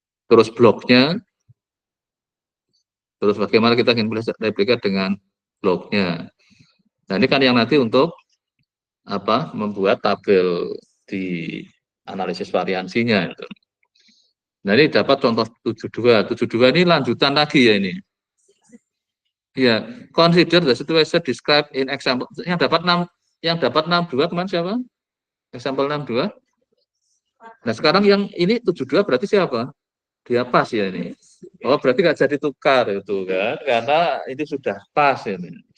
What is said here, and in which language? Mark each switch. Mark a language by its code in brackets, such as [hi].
[id] Terus bloknya, terus bagaimana kita ingin replika dengan bloknya. Nah ini kan yang nanti untuk apa membuat tabel di analisis variansinya. Nah ini dapat contoh 72. 72 ini lanjutan lagi ya ini. [en] Ya, consider the situation described in example. [id] Yang dapat 62 kemarin siapa? Example 62. Nah sekarang yang ini 72 berarti siapa? Dia pas ya ini. Oh berarti nggak jadi tukar itu kan? Karena ini sudah pas ini.